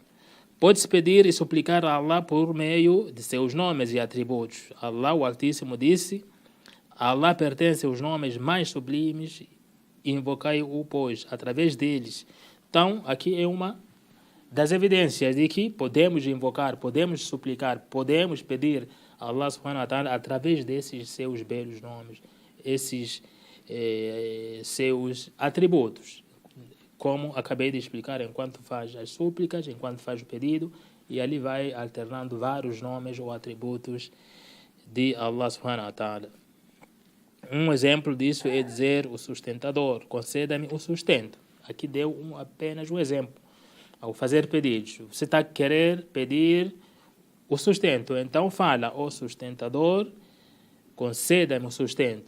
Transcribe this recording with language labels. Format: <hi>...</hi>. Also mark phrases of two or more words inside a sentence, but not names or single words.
<pt>Pode-se pedir e suplicar a Allah por meio de seus nomes e atributos. Allah, o Altíssimo, disse: a Allah pertence aos nomes mais sublimes, invocai-o, pois, através deles. Então, aqui é uma das evidências de que podemos invocar, podemos suplicar, podemos pedir a Allah</pt> <ar>سبحانه وتعالى</ar> <pt>através desses seus belos nomes, esses seus atributos, como acabei de explicar, enquanto faz as súplicas, enquanto faz o pedido, e ali vai alternando vários nomes ou atributos de Allah</pt> <ar>سبحانه وتعالى.</ar> <pt>Um exemplo disso é dizer o sustentador: conceda-me o sustento. Aqui deu apenas um exemplo. Ao fazer pedidos, você está querer pedir o sustento, então fala: ó sustentador, conceda-me o sustento.</pt>